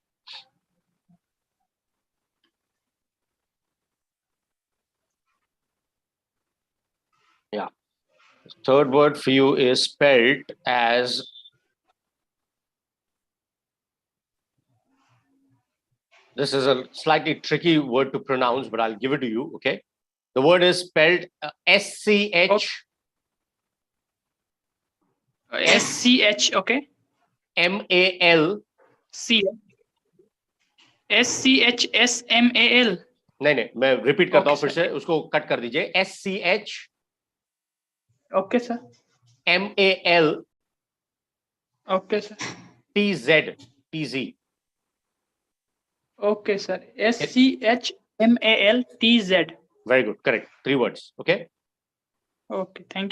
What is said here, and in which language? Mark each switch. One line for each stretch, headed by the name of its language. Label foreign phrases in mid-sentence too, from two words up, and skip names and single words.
English: Yeah. The third word for you is spelled as this is a slightly tricky word to pronounce, but I'll give it to you. Okay. The word is spelled SCH. SCH. Okay. MAL. C. SCHSMAL.
Hindi: नहीं मैं रिपीट करता हूँ
English: Okay,
Hindi: फिर से उसको कट कर दीजिए SCH
English: Okay, sir. MAL Okay, sir. TZ. Okay, sir. SCHMALTZ. Very good. Correct. 3 words. Okay. Okay. Thank you,